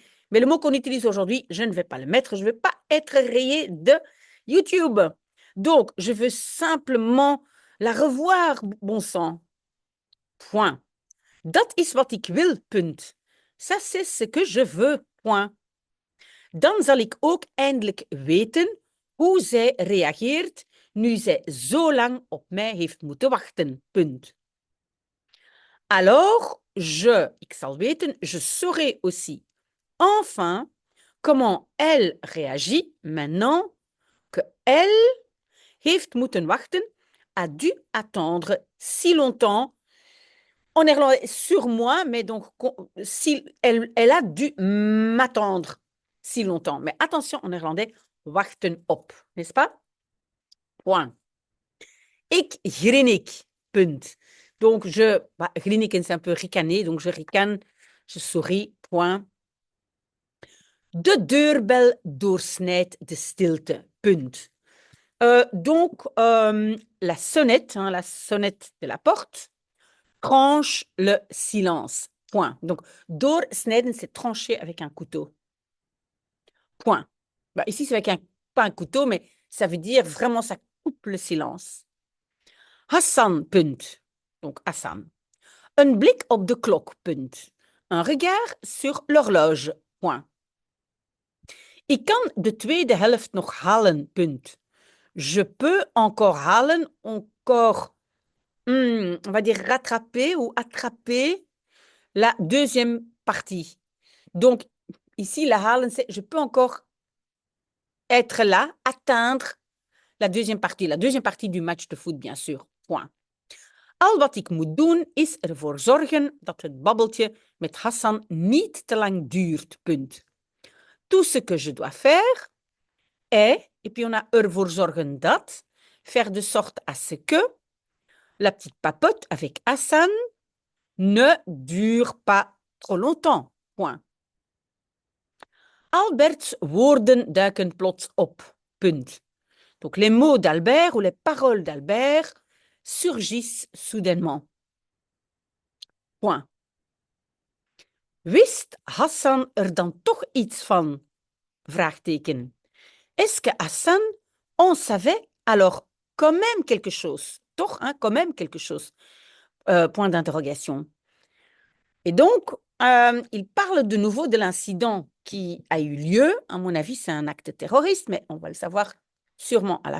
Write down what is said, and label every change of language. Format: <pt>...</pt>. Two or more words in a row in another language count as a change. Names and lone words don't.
<fr>Mais le mot qu'on utilise aujourd'hui, je ne vais pas le mettre, je ne vais pas être rayé de YouTube. Donc, je veux simplement la revoir, bon sang. Point.</fr> <nl>Dat is wat ik wil, punt.</nl> <fr>Ça, c'est ce que je veux, point.</fr> <nl>Dan zal ik ook eindelijk weten hoe zij reageert nu zij zo lang op mij heeft moeten wachten, punt.</nl> <fr>Alors,</fr> <nl>ik zal weten,</nl> <fr>je saurai aussi enfin comment elle réagit maintenant que elle</fr> <nl>heeft moeten wachten,</nl> <fr>a dû attendre si longtemps. En néerlandais, sur moi, mais donc, si, elle a dû m'attendre si longtemps. Mais attention, en néerlandais,</fr> <nl>wachten op,</nl> <fr>n'est-ce pas? Point.</fr> <nl>Ik grinnik, punt.</nl> <fr>Donc, grinniken, c'est un peu ricaner, donc je ricane, je souris, point.</fr> <nl>De deurbel doorsnijdt de stilte, punt.</nl> <fr>Donc, la sonnette, hein, la sonnette de la porte, tranche le silence, point. Donc, doorsnijden, c'est trancher avec un couteau. Point. Bah, ici, c'est avec pas un couteau, mais ça veut dire vraiment, ça coupe le silence. Hassan, punt. Donc, Hassan.</fr> <nl>Een blik op de klok, punt.</nl> <fr>Un regard sur l'horloge, point.</fr> <nl>Ik kan de tweede helft nog halen, punt.</nl> <fr>Je peux encore halen, encore, on va dire rattraper ou attraper la deuxième partie. Donc, ici, la halen, c'est je peux encore être là, atteindre la deuxième partie du match de foot, bien sûr. Point.</fr> <nl>Al wat ik moet doen, is ervoor zorgen dat het babbeltje met Hassan niet te lang duurt. Punt.</nl> <fr>Tout ce que je dois faire est, et puis on a</fr> <nl>ervoor zorgen dat,</nl> <fr>faire de sorte à ce que la petite papote avec Hassan ne dure pas trop longtemps. Point.</fr> <nl>Alberts woorden duiken plots op. Punt.</nl> <fr>Donc les mots d'Albert ou les paroles d'Albert surgissent soudainement. Point.</fr> <nl>Wist Hassan er dan toch iets van? Vraagteken.</nl> <fr>Est-ce que Hassan en savait alors quand même quelque chose? Toch, hein, quand même quelque chose. Point d'interrogation. Et donc, il parle de nouveau de l'incident qui a eu lieu. À mon avis, c'est un acte terroriste, mais on va le savoir sûrement à la fin.</fr>